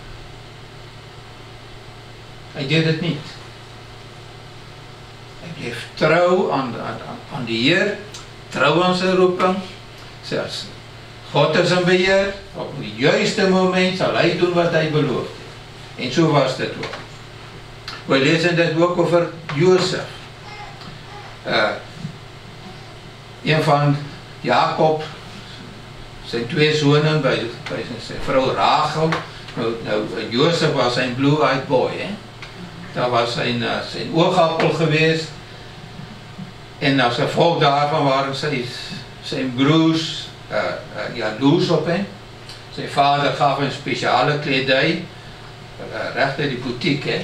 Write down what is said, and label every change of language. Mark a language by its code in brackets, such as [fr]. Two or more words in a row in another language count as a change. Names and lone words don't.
[nl] Hy deed het niet. [af] Hy bleef trouw aan die Heer, trouw aan sy roeping. Selfs God is in beheer, op die juiste moment sal hy doen wat hy beloof het. En so was dit ook. [nl] We lezen dit ook over Josef. Een van Jakob, zijn twee zonen by sy vrou Rachel. [af] Nou Josef was zijn [en] blue-eyed boy. [nl] Dat was zijn oogappel geweest. En als gevolg daarvan waren zijn broers jaloers op hem. Zijn vader gaf een speciale kledij. [af] Recht uit die boutique.